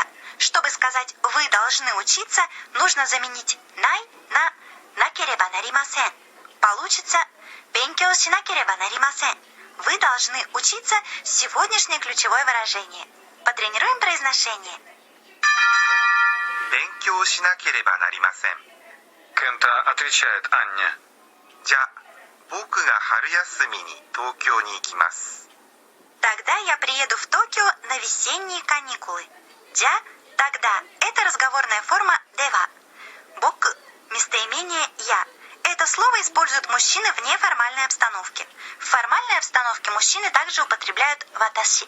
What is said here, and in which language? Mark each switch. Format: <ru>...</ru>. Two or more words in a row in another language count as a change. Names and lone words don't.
<ru>Чтобы сказать «вы должны учиться», нужно заменить най на</ru> <ja>なければなりません.</ja> <ru>Получится</ru> <ja>勉強しなければなりません.</ja> <ru>Вы должны учиться – сегодняшнее ключевое выражение. Потренируем произношение.</ru> <ja>勉強しなければなりません。</ja> <ru>Кента отвечает Анне.</ru> <ja>じゃあ、僕が春休みに東京に行きます。</ja> <ru>Тогда я приеду в Токио на весенние каникулы. Джа – тогда. Это разговорная форма дева. Боку – местоимение я. Это слово используют мужчины в неформальной обстановке. В формальной обстановке мужчины также употребляют ваташи.</ru>